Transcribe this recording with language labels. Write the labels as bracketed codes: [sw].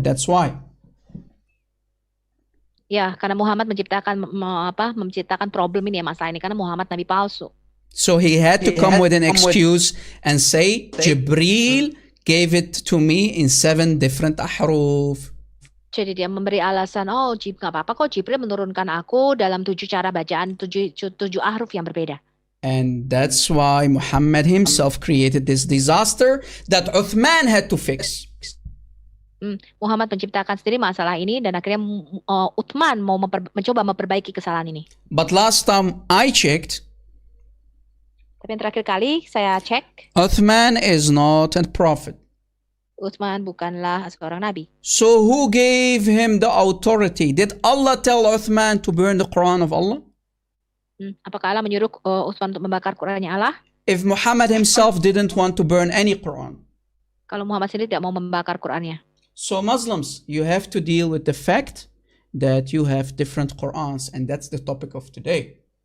[en] That's why. [id] Ya, karena Muhammad menciptakan problem ini ya, masalah ini karena Muhammad nabi palsu. [en] So he had to come with an excuse and say Jibril gave it to me in 7 different ahruf. [id] Jadi dia memberi alasan, nggak apa-apa kok Jibril menurunkan aku dalam 7 cara bacaan, 7 ahruf yang berbeda. [en] And that's why Muhammad himself created this disaster that Uthman had to fix. [id] Muhammad menciptakan sendiri masalah ini dan akhirnya Uthman mau mencoba memperbaiki kesalahan ini. [en] But last time I checked, [id] tapi yang terakhir kali saya cek, [en] Uthman is not a prophet. [id] Uthman bukanlah seorang nabi. [en] So who gave him the authority? Did Allah tell Uthman to burn the Quran of Allah? [id] Apakah Allah menyuruh Uthman untuk membakar Qurannya Allah? [en] If Muhammad himself didn't want to burn any Quran. [id] Kalau Muhammad sendiri tidak mau membakar Qurannya. [en] So Muslims, you have to deal with the fact that you have different Qurans, and that's the topic of today.